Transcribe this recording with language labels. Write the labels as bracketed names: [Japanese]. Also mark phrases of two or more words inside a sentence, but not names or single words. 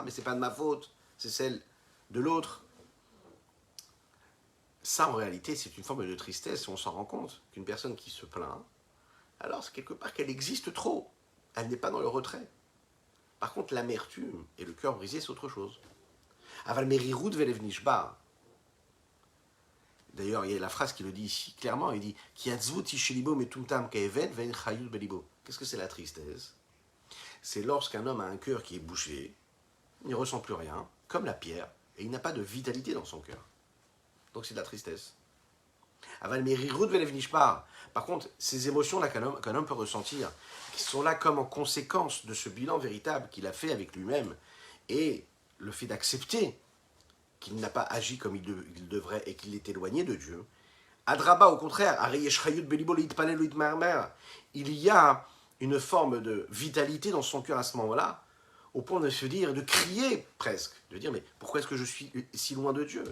[French] Mais ce n'est pas de ma faute, c'est celle de l'autre. Ça, en réalité, c'est une forme de tristesse. On s'en rend compte qu'une personne qui se plaint, alors c'est quelque part qu'elle existe trop. Elle n'est pas dans le retrait. Par contre, l'amertume et le cœur brisé, c'est autre chose. [Hebrew] אבל מרירות ולב נשבר. [French] D'ailleurs, il y a la phrase qui le dit ici clairement. Il dit [Hebrew] כי עצבות שליבו מטומטם כאבן ואין חיות בליבו. [French] Qu'est-ce que c'est la tristesse? C'est lorsqu'un homme a un cœur qui est bouché, il ne ressent plus rien, comme la pierre, et il n'a pas de vitalité dans son cœur. Donc c'est de la tristesse. [Hebrew] אבל מרירות ולב נשבר. [French] Par contre, ces émotions-là qu'un homme peut ressentir, qui sont là comme en conséquence de ce bilan véritable qu'il a fait avec lui-même, et le fait d'accepter qu'il n'a pas agi comme il devrait et qu'il est éloigné de Dieu. Adraba, au contraire, il y a une forme de vitalité dans son cœur à ce moment-là, au point de se dire, de crier presque, de dire mais pourquoi est-ce que je suis si loin de Dieu?